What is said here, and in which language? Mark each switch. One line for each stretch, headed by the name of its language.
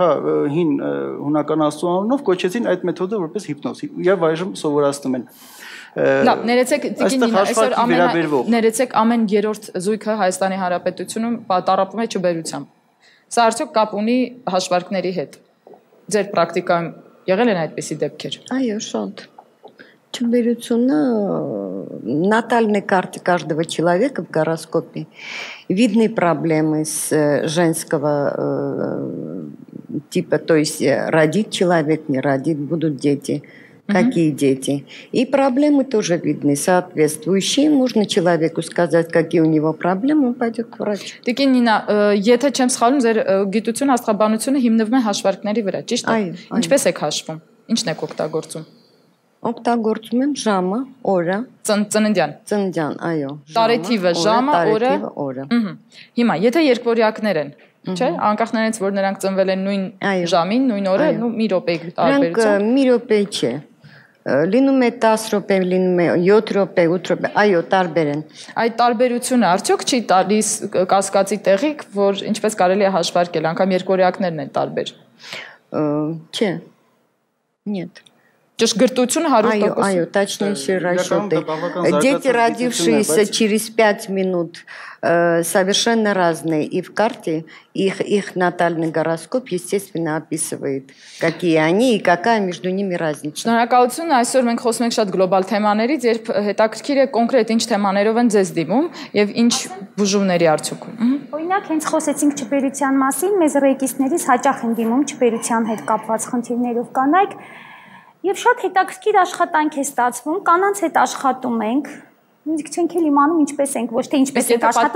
Armenian: Հա, հին հունական աստուանով կոչեցին այդ մեթոդը որպես հիպնոզ եւ այժմ սովորացնում են։ Լավ, ներեցեք Տիկին այսօր ներեցեք ամեն երրորդ զույգը Հայաստանի Հանրապետությունում տառապում է չբերությամբ։ Սա արդյոք կապ ունի հաշվարկների հետ։ Ձեր պրակտիկայում եղել են այդպիսի դեպքեր։ Այո, շատ։
Russian: Чеберությունը натальной карте каждого человека в гороскопе видны проблемы с женского типа, то есть родит человек, не родит, будут дети, какие дети. И проблемы тоже видны, соответствующие. Можно человеку сказать, какие у него проблемы, он пойдет к врачу.
Armenian: Տիկին Նինա, եթե չեմ սխալվում, ձեր գիտությունը, աստղաբանությունը հիմնվում է հաշվարկների վրա, ճիշտ է։ Ինչպես եք հաշվում։ Ինչն եք օգտագործում։ Օգտագործում եմ ժամը, օրը, ծննդյան, այո։ Տարեթիվը, ժամը, օրը։ Հիմա, եթե երկվորյակներ են, չէ՞, անկախ նրանից, որ նրանք ծնվել են նույն ժամին, նույն օրը, մի րոպեի տարբերություն։ Նրանք մի րոպե չէ։ Լինում է 10 րոպե, լինում է 7 րոպե, 8 րոպե, այո, տարբեր են։ Այդ տարբերությունը արդյոք չի տալիս կասկածի տեղիք, որ ինչպես կարելի է հաշվարկել, անգամ երկվորյակներն են տարբեր։ Չէ։
Russian: Нет.
Armenian: Ճշգրտությունը 100%։
Russian: Այո, точнейшие расчеты. Дети, родившиеся через 5 минут, совершенно разные. И в карте их натальный гороскоп, естественно, описывает, какие они и какая между ними разница.
Armenian: Շնորհակալություն, այսօր մենք խոսում ենք շատ գլոբալ թեմաներից, երբ հետաքրքիր է կոնկրետ ինչ թեմաներով են ձեզ դիմում եւ ինչ բուժումների արդյունքում։ Օրինակ, հենց խոսեցինք չբերության մասին, մեզ ռեյկիստներից հաճախ են դիմում չբերության հետ կապված խնդիրներով կանայք։ Եվ շատ հետաքրքիր աշխատանք է ստացվում, կանանց հետ աշխատում ենք, մենք չենք էլ իմանում ինչպես ենք, ոչ թե ինչպես ենք աշխատում։